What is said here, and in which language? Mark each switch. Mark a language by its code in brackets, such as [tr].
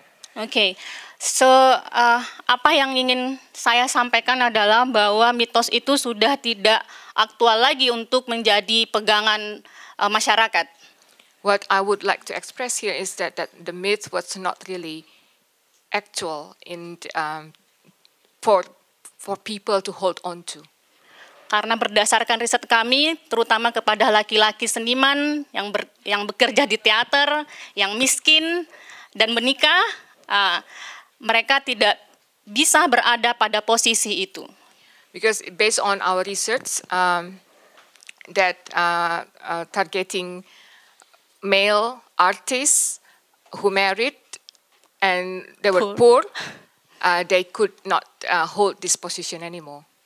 [id] Okay, so apa yang ingin saya sampaikan adalah bahwa mitos itu sudah tidak aktual lagi untuk menjadi pegangan masyarakat. [en] What I would like to express here is that the myth was not really actual for people to hold on to. [id] Karena berdasarkan riset kami, terutama kepada laki-laki seniman yang bekerja di teater, yang miskin dan menikah, mereka tidak bisa berada pada posisi itu. [en] Because based on our research, that targeting male artists who married and they were poor, they could not hold this position anymore.